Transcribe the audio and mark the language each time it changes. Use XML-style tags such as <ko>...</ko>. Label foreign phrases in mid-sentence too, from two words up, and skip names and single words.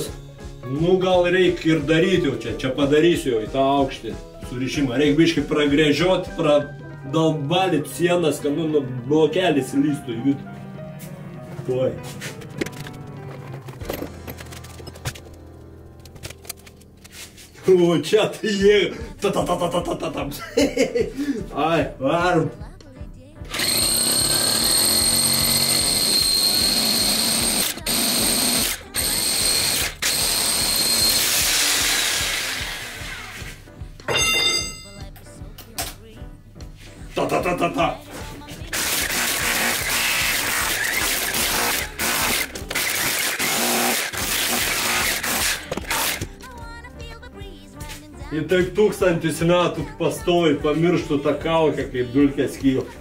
<lt>Nu, gal reikia ir daryti jau čia, čia padarysiu jau į tą aukštį surišimą. Reikia biškai pragrėžioti, pradalbalyti sienas, kad nu blokelis lystų į vidų. Tuoj. O čia tai jie... Ta-ta-ta-ta-ta-ta-tam. Ai, varom. Ta-ta-ta-ta-ta. Ir taip 1000 metų pastovi pamirštų tą kaukę, kaip dulkės kyla.</lt>